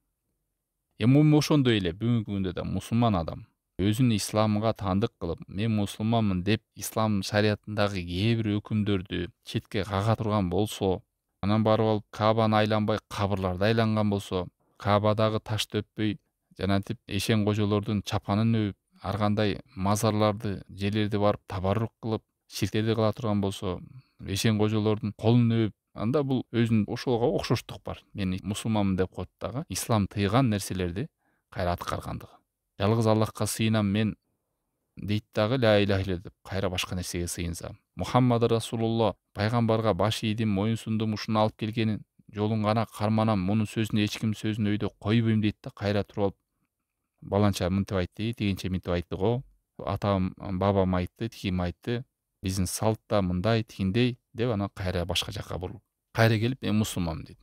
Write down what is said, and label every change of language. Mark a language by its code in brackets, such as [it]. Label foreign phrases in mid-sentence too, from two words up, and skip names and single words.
[ky] Эми ошондой эле бүгүнкү күндө да мусулман адам өзүн исламга таандык кылып, мен мусулманмын деп, ислам шариятындагы кээ бир өкүмдөрдү четке кага турган болсо, анан барып алып Кабаны айланбай кабырларды айланган болсо, Кабадагы ташты өппөй, жанагынтип эшен кожолордун чапанын өбүп, ар кандай мазарларды, жерлерди барып табаррук кылып, ширктерди кыла турган болсо, эшен кожолордун колун өбүп, анда бул өзүнүн ошолго окшоштук бар. Мен мусулманмын деп коет дагы, ислам тыйган нерселерди кайра аткаргандыгы. Жалгыз Аллахка сыйынам мен дейт дагы, [ar] لا إله إلا [ky] деп кайра башка нерсеге сыйынса. Мухаммад Расулулла пайгамбарга баш ийдим, моюн сундум, ушуну алып келгенин жолун гана карманам, мунун сөзүн эч ким сөзүн өйдө койбойм дейт да, кайра туруп алып, баланча мынтип айтты, тигинче мынтип айтты го, атам, бабам айтты, тигим айтты, биздин салтта мындай, тигиндей деп, анан кайра башка жака бурулуп, кайра келип мен мусулманмын дейт.